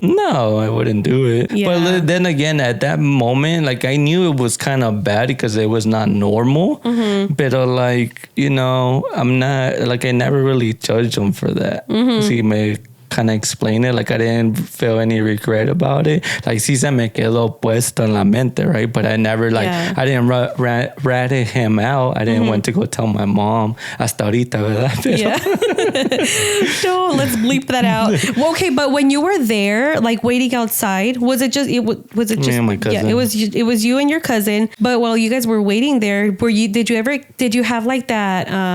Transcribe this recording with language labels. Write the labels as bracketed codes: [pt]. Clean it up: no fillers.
[en] No, I wouldn't do it. Yeah. But then again, at that moment, like, I knew it was kind of bad because it was not normal. But like, I'm not, like, I never really judged him for that. See, me kind of explain it. Like, I didn't feel any regret about it. [es] Like, sí se me quedó puesto en la mente, right? [en] But I never, like, I didn't rat him out. I didn't want to go tell my mom. [es] Hasta ahorita, ¿verdad? Pero. [en] Yeah. No, let's bleep that out. Well, okay, but when you were there, like, waiting outside, was it just me and my cousin? Yeah, it was you and your cousin. But while you guys were waiting there, did you have like that